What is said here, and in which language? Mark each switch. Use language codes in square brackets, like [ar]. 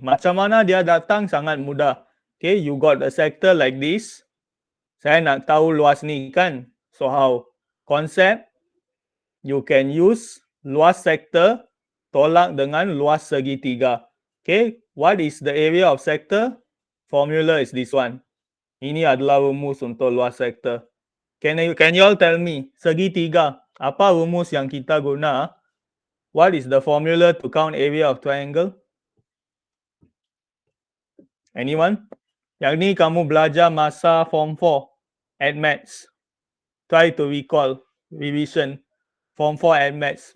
[ms] Macam mana dia datang? Sangat mudah. [en] Okay, you got a sector like this. [ms] Saya nak tahu luas ni kan? [en] So how? Concept, you can use [ms] luas sector tolak dengan luas segitiga. [en] Okay, what is the area of sector? Formula is this one. [ms] Ini adalah rumus untuk luas sector. [en] Can you all tell me, [ms] segitiga, apa rumus yang kita guna? [en] What is the formula to count area of triangle? [ms] Anyone? Yang ni kamu belajar masa form 4 at maths. [en] Try to recall, revision. Form 4 at maths.